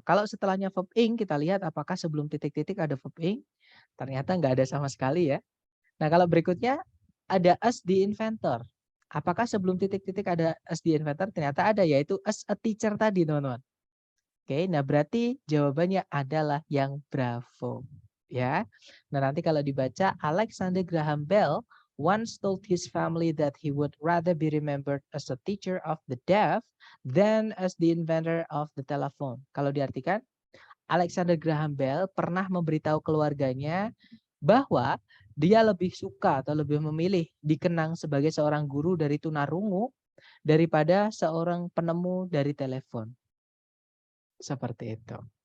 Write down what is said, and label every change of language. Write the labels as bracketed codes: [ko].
[id] Kalau setelahnya verb ing, kita lihat apakah sebelum titik-titik ada verb ing. Ternyata nggak ada sama sekali ya. Nah, kalau berikutnya ada [en] as the inventor. [id] Apakah sebelum titik-titik ada [en] as the inventor? [id] Ternyata ada, yaitu [en] as a teacher [id] tadi, teman-teman. Oke, nah berarti jawabannya adalah yang bravo. Ya. Nah, nanti kalau dibaca, [en] Alexander Graham Bell once told his family that he would rather be remembered as a teacher of the deaf than as the inventor of the telephone. [id] Kalau diartikan, Alexander Graham Bell pernah memberitahu keluarganya bahwa dia lebih suka atau lebih memilih dikenang sebagai seorang guru dari tunarungu daripada seorang penemu dari telepon. Seperti itu.